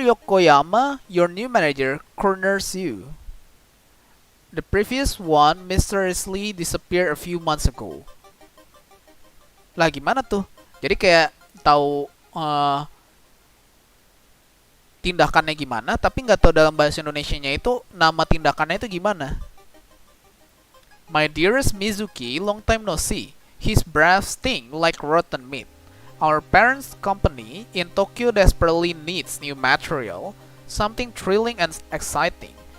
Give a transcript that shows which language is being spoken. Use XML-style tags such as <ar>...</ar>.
<en>Yokoyama, your new manager, corners you. The previous one mysteriously disappeared a few months ago.</en> <id>Lah gimana tuh? Jadi kayak tahu tindakannya gimana, tapi nggak tahu dalam bahasa Indonesianya itu nama tindakannya itu gimana.</id> <en>My dearest Mizuki, long time no see. His breath sting like rotten meat. Our parents' company in Tokyo desperately needs new material, something thrilling and exciting.</en>